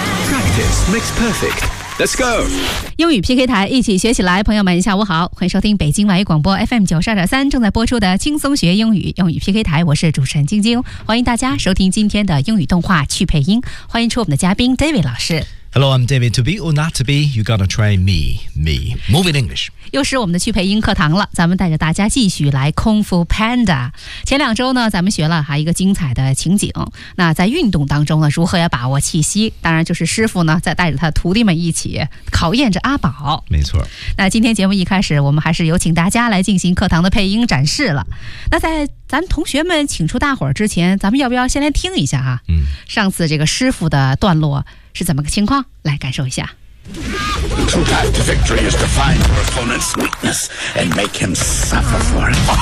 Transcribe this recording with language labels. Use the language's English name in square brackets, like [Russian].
[English] Practice makes perfect. Let's go! [Chinese] 英语 PK 台，一起学起来。朋友们，下午好，欢迎收听北京外语广播 FM 92.3 正在播出的轻松学英语英语 PK 台，我是主持人晶晶，欢迎大家收听今天的英语动画去配音，欢迎出我们的嘉宾 David 老师。 [English] Hello, I'm David. To be or not to be, you gotta try me, me. Moving English. [Chinese] 又是我们的去配音课堂了，咱们带着大家继续来空腹 Panda。前两周呢，咱们学了还一个精彩的情景。那在运动当中呢，如何要把握气息？当然就是师傅呢，在带着他徒弟们一起考验着阿宝。没错。那今天节目一开始，我们还是有请大家来进行课堂的配音展示了。那在咱同学们请出大伙儿之前，咱们要不要先来听一下哈？上次这个师傅的段落。是怎么个情况？来感受一下。 [English] The true path to victory is to find your opponent's weakness and make him suffer for it.